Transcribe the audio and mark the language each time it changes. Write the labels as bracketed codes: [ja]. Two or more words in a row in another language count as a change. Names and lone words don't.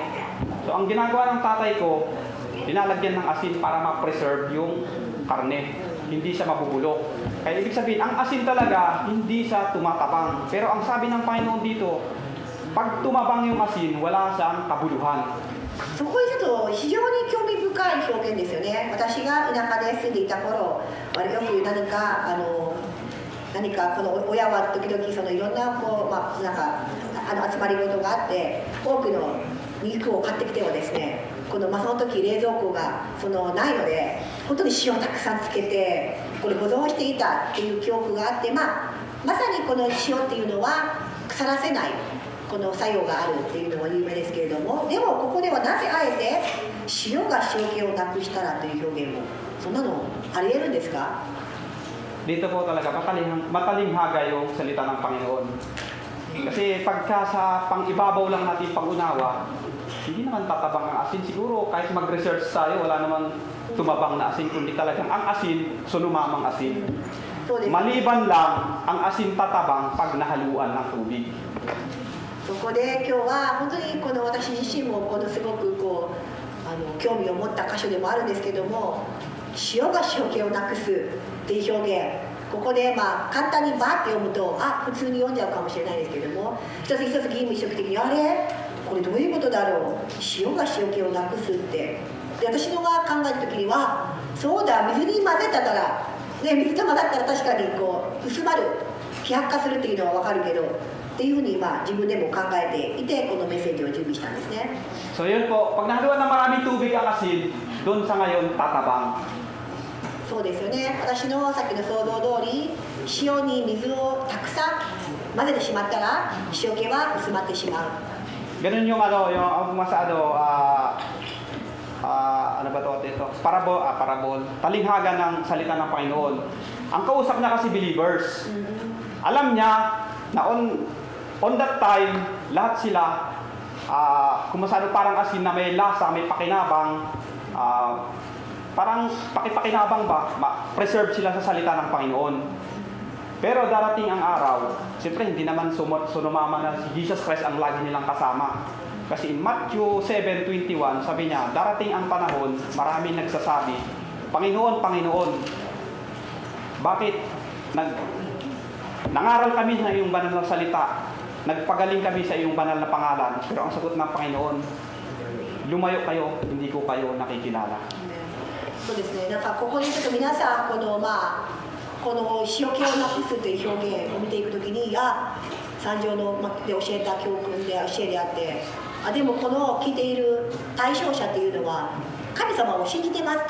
[tl] So ang ginagawa ng tatay ko, linalagyan ng asin para ma-preserve yung karne. Hindi siya mabubulok. Kaya ibig sabihin, ang asin talaga, hindi siya tumatabang. Pero ang sabi ng Panginoon dito, pag tumabang yung asin, wala siyang kabuluhan. [ja] そこにちょっと非常に興味深い表現ですよね。私が田舎で住んでいた頃、よく何かこの親は時々そのいろんな集まり事があって多くの肉を買ってきてはですね、その時冷蔵庫がないので本当に塩をたくさんつけてこれ保存していたっていう記憶があって、まさにこの塩っていうのは腐らせないこの作用があるっていうのは有名ですけれども、でもここではなぜあえて塩が塩気をなくしたらという表現もそんなのありえるんですか？ [tl] Dito po talaga matalinhaga yung salita ng Panginoon. Kasi pagka sa pang-ibabaw lang natin pag-unawa, hindi naman tatabang ang asin. Siguro kahit mag-research tayo, wala namang tumabang na asin, kundi talagang ang asin, sunumamang asin. Maliban lang ang asin tatabang pag nahaluan ng tubig. [ja] そこで今日は本当にこの私自身もこのすごくこう興味を持った箇所でもあるんですけども、塩が塩気をなくすっていう表現、ここでまあ簡単にバーって読むと普通に読んじゃうかもしれないですけども、一つ一つ吟味一色的にあれこれどういうことだろう、塩が塩気をなくすって、で私のが考えた時にはそうだ、水に混ぜたからで水と混ざったら確かにこう薄まる、希薄化するっていうのは分かるけどっていうふうに自分でも考えていてこのメッセージを準備したんですね。 [tl] So yun po, pag nahaluan ng maraming tubig ang asin, doon sa ngayon tatabang. [ja] そうですよね。私のさっきの想像通り、塩に水をたくさん混ぜてしまったら塩気は薄まってしまう。 [tl] Ganun yung ano ba ito? Parabol, talinghaga ng salita ng Panginoon. Ang kausap niya kasi believers. Alam niya na [en] on that time, [tl] lahat sila, kung masyado parang asin na may lasa, may pakinabang, parang pakipakinabang ba, preserve sila sa salita ng Panginoon. Pero darating ang araw, siyempre hindi naman sunumama na si Jesus Christ ang lagi nilang kasama. Kasi in Matthew 7:21, sabi niya, darating ang panahon, maraming nagsasabi, Panginoon, Panginoon, bakit nangaral kami sa iyong banal na salita, nagpagaling kami sa iyong banal na pangalan, pero ang sagot ng Panginoon, lumayo kayo, hindi ko kayo nakikilala. [ja] そうですね。なんかここにちょっと皆さんこの塩気をなくすという表現を見ていくときに、三条ので教えた教訓で教えであって、でもこの聞いている対象者っていうのは神様を信じてますと。